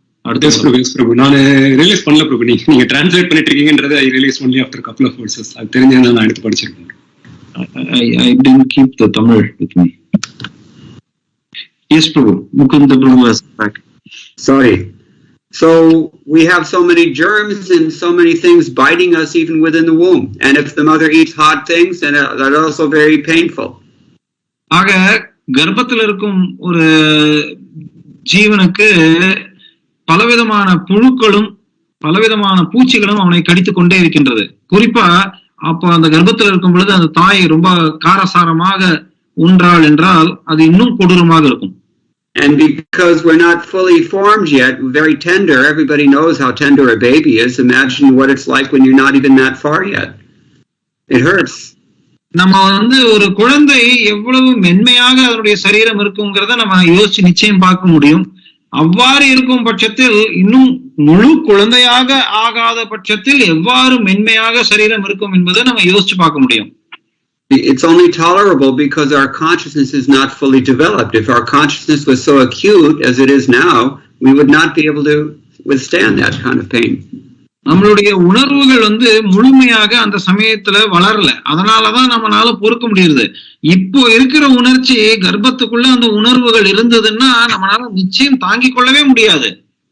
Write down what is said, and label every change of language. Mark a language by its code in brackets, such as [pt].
[ta] பிரபு நான் ரியலைஸ் பண்ணல பிரபு, நீங்க டிரான்ஸ்லேட் பண்ணிட்டு இருக்கீங்கன்றதை [en] I realise only after couple of words. [ta] அது தெரிஞ்சதுனால நான் எடுத்து படிச்சிருக்கேன். [en] I didn't keep the Tamil with me. Yes, Prabhu. Mukunda Prabhu is back. Sorry. So we have so many germs and so many things biting us even within the womb. And if the mother eats hot things, then that's also very painful. [ta] ஆக கர்ப்பத்தில் இருக்கும் ஒரு ஜீவனுக்கு பலவிதமான புழுக்களும் பலவிதமான பூச்சிகளும் அவனை கடித்து கொண்டே இருக்கின்றது. குறிப்பா அப்ப அந்த கர்ப்பத்தில் இருக்கும் பொழுது அந்த தாய் ரொம்ப காரசாரமாக உண்டாள் என்றால் அது இன்னும் கொடூரமாக இருக்கும். [en] And because we're not fully formed yet, very tender, everybody knows how tender a baby is. Imagine what it's like when you're not even that far yet. It hurts. [ta] நம்ம ஒரு குழந்தை எவ்வளவு மென்மையாக அதனுடைய சரீரம் இருக்குங்கிறத நம்ம யோசிச்சு நிச்சயம் பார்க்க முடியும். அவ்வாறு இருக்கும் பட்சத்தில் இன்னும் முழு குழந்தையாக ஆகாத பட்சத்தில் எவ்வாறு மென்மையாக சரீரம் இருக்கும் என்பதை நம்ம யோசிச்சு பார்க்க முடியும். [en] It's only tolerable because our consciousness is not fully developed. If our consciousness was so acute as it is now, we would not be able to withstand that kind of pain. [ta] நம்மளுடைய உணர்வுகள் முழுமையாக அந்த சமயத்துல வளரல, அதனாலதான் நம்மளால பொறுக்க முடியுது. இப்போ இருக்கிற உணர்ச்சி கர்ப்பத்துக்குள்ள அந்த உணர்வுகள் இருந்ததுன்னா நம்மளால நிச்சயம் தாங்கிக் கொள்ளவே முடியாது.